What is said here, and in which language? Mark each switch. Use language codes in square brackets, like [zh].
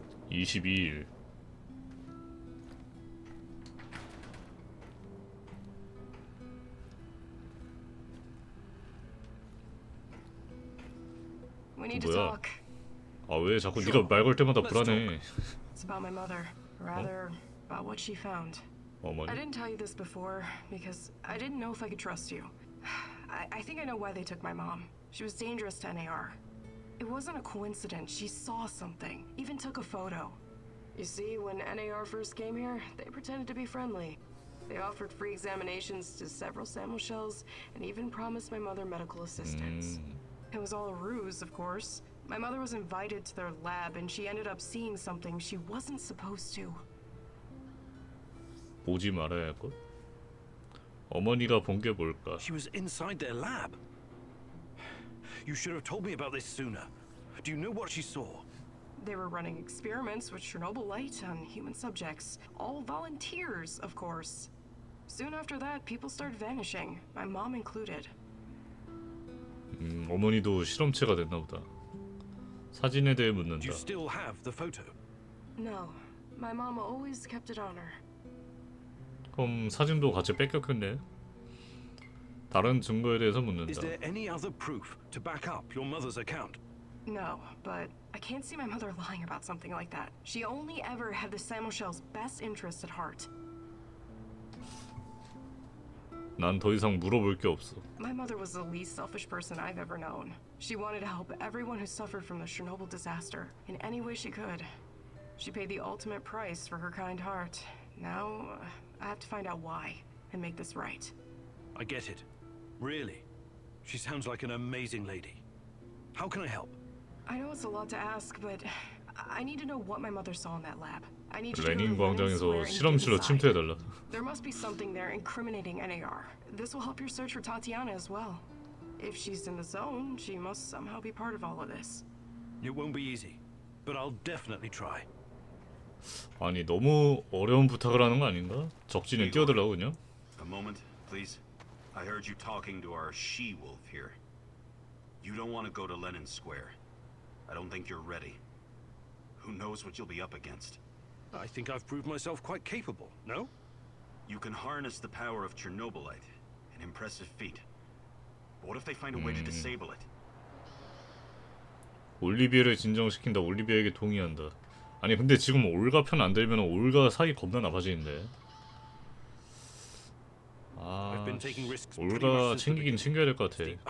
[ko] (22일) [en] We need to [ko] 뭐야? [en] talk. [ko] 아 왜 자꾸 네가 말 걸 때마다 불안해. [en] It's about my mother. Rather, about what she found. I [ko] 어머니? [en] didn't tell you this before because I didn't know if I could trust you. I think I know why they took my mom. She was dangerous to NAR. It wasn't a coincidence. She saw something, even took a photo. You see, when NAR first came here, they pretended to be friendly. They offered free examinations to several sample shells and even promised my mother medical assistance. It was all a ruse, of course. My mother was invited to their lab and she ended up seeing something she wasn't supposed to. [ko] 보지 말아야 할 것? 어머니가 본 게 뭘까? [en] She was inside their lab. You should have told me about this sooner. Do you know what she saw? They were running experiments with Chernobyl-Light on human subjects. All volunteers, of course. Soon after that, people started vanishing, my mom included. [ko] 어머니도 실험체가 됐나 보다. 사진에 대해 [en] Do [ko] 묻는다. [en] you still have the photo? No, my mom always kept it on her. [ko] 그럼 사진도 같이 뺏겼겠네. 다른 증거에 대해서 [en] Is [ko] 묻는다. [en] there any other proof to back up your mother's account? No, but I can't see my mother lying about something like that. She only ever had the Samuelshell's best interest at heart. [ko] 난 더 이상 물어볼 게 없어. [en] My mother was the least selfish person I've ever known. She wanted to help everyone who suffered from the Chernobyl disaster in any way she could. She paid the ultimate price for her kind heart. Now, I have to find out why and make this right. I get it. Really? She sounds like an amazing lady. How can I help? I know it's a lot to ask, but I need to know what my mother saw in that lab. I need you to go [ko] 레닌 [en] to Lenin [ko] 광장에서 [en] Square and get [ko] 실험실로 [en] inside. [ko] 침투해달라. [en] There must be something there incriminating NAR. This will help your search for Tatiana as well. If she's in the zone, she must somehow be part of all of this. It won't be easy, but I'll definitely try. [ko] 아니 너무 어려운 부탁을 하는 거 아닌가? 적진에 뛰어들라고 그냥? [en] A moment, please. I heard you talking to our she-wolf here. You don't want to go to Lenin Square. I don't think you're ready. Who knows what you'll be up against? I think I've proved myself quite capable, no? You can harness the power of Chernobylite, an impressive feat. But what if they find a way to disable it? [ko] 올리비에를 진정시킨다. 올리비에에게 동의한다. 아니 근데 지금 올가 편 안 들면 올가 사이 겁나 나빠지는데. 아, 올가 챙기긴 챙겨야 될 것 같아.